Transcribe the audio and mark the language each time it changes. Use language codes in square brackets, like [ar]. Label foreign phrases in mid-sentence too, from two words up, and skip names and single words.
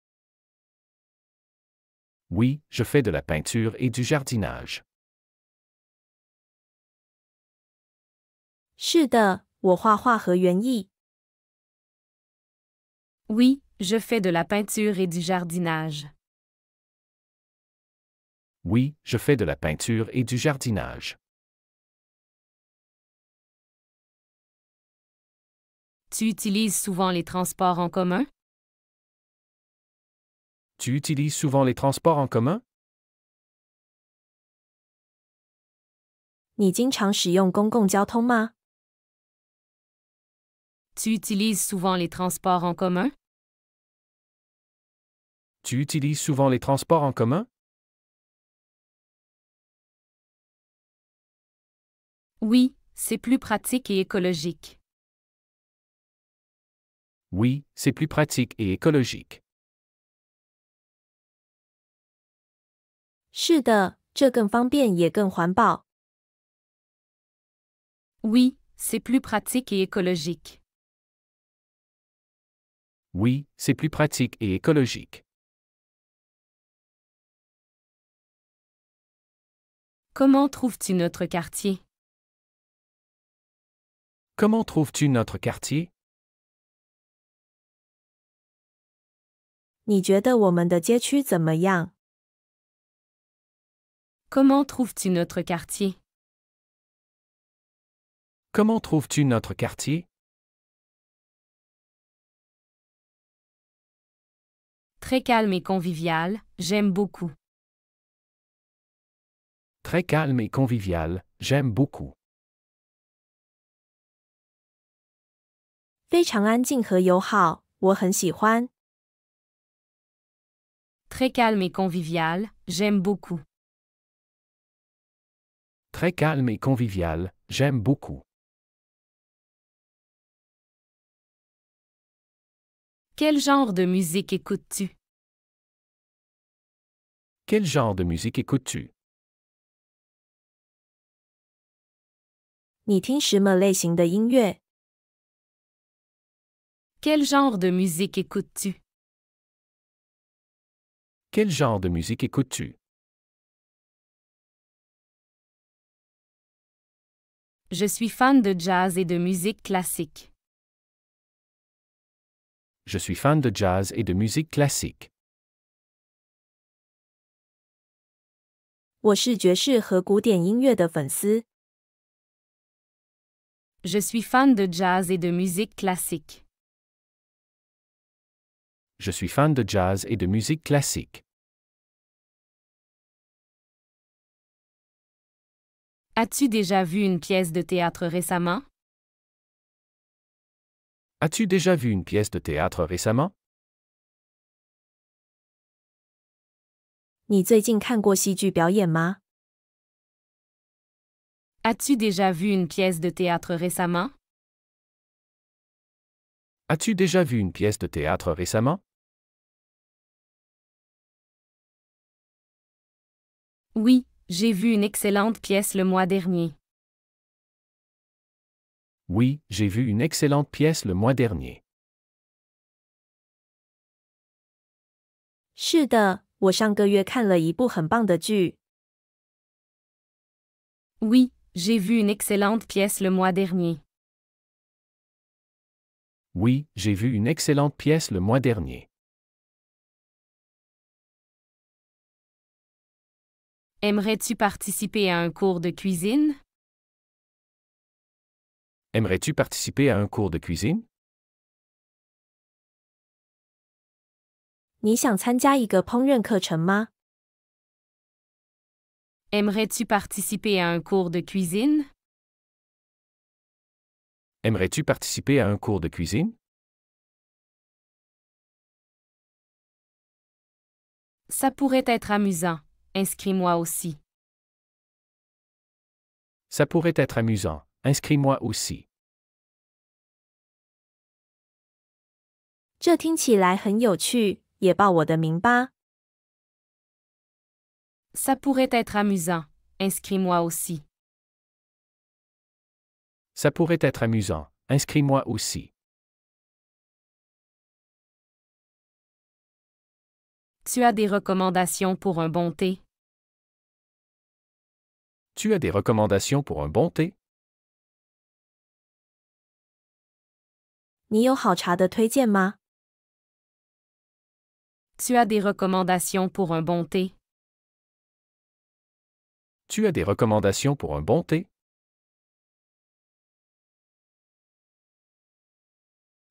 [fr] Oui, je fais de la peinture et du jardinage. [zh] 是的，我画画和园艺。 [fr] Oui, je fais de la peinture et du jardinage. Oui, je fais de la peinture et du jardinage. Tu utilises souvent les transports en commun? Tu utilises souvent les transports en commun? [zh] 你经常使用公共交通吗？ [fr] Tu utilises souvent les transports en commun? Tu utilises souvent les transports en commun? Oui, c'est plus pratique et écologique. Oui, c'est plus pratique et écologique. [zh] 是的，这更方便也更环保。 [fr] Oui, c'est plus pratique et écologique. Oui, c'est plus pratique et écologique. Comment trouves-tu notre quartier? Comment trouves-tu notre quartier? [zh] 你觉得我们的街区怎么样？ [fr] Comment trouves-tu notre quartier? Comment trouves-tu notre quartier? Très calme et convivial, j'aime beaucoup. Très calme et convivial, j'aime beaucoup. [zh] 非常安静和友好，我很喜欢。 [fr] Très calme et convivial, j'aime beaucoup. Très calme et convivial, j'aime beaucoup. Quel genre de musique écoutes-tu? Quel genre de musique écoutes-tu? [zh] 你听什么类型的音乐？ [fr] Quel genre de musique écoutes-tu? Quel genre de musique écoutes-tu? Je suis fan de jazz et de musique classique. Je suis fan de jazz et de musique classique. [zh] 我是爵士和古典音乐的粉丝。 [fr] Je suis fan de jazz et de musique classique. Je suis fan de jazz et de musique classique. As-tu déjà vu une pièce de théâtre récemment? As-tu déjà vu une pièce de théâtre récemment? [zh] 你最近看过戏剧表演吗？ [fr] As-tu déjà vu une pièce de théâtre récemment? As-tu déjà vu une pièce de théâtre récemment? Oui, j'ai vu une excellente pièce le mois dernier. Oui, j'ai vu une excellente pièce le mois dernier. [zh] 是的，我上个月看了一部很棒的剧。 [fr] Oui, j'ai vu une excellente pièce le mois dernier. Oui, j'ai vu une excellente pièce le mois dernier. Aimerais-tu participer à un cours de cuisine? Aimerais-tu participer à un cours de cuisine? [zh] 你想参加一个烹饪课程吗？ [fr] Aimerais-tu participer à un cours de cuisine? Aimerais-tu participer à un cours de cuisine? Ça pourrait être amusant. Inscris-moi aussi. Ça pourrait être amusant. Inscris-moi aussi. [zh] 这听起来很有趣，也报我的名吧。 [fr] Ça pourrait être amusant. Inscris-moi aussi. Ça pourrait être amusant. Inscris-moi aussi. Tu as des recommandations pour un bon thé? Tu as des recommandations pour un bon thé? [zh] 你有好茶的推荐吗？ [fr] Tu as des recommandations pour un bon thé? Tu as des recommandations pour un bon thé?